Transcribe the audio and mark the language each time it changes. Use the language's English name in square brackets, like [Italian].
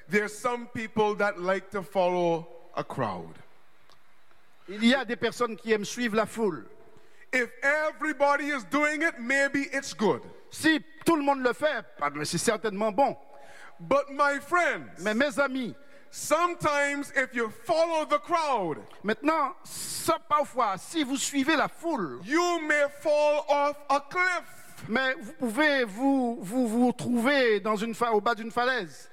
[English] There are some people that like to follow a crowd. [French] Il y a des personnes qui aiment suivre la foule. [English] If everybody is doing it, maybe it's good. [French] Si tout le monde le fait, c'est certainement bon. [English] But my friends, [French] mais mes amis, [English] sometimes if you follow the crowd, [French] maintenant, ça parfois, si vous suivez la foule, [English] you may fall off a cliff. [French] Mais vous pouvez vous trouver dans une au bas d'une falaise.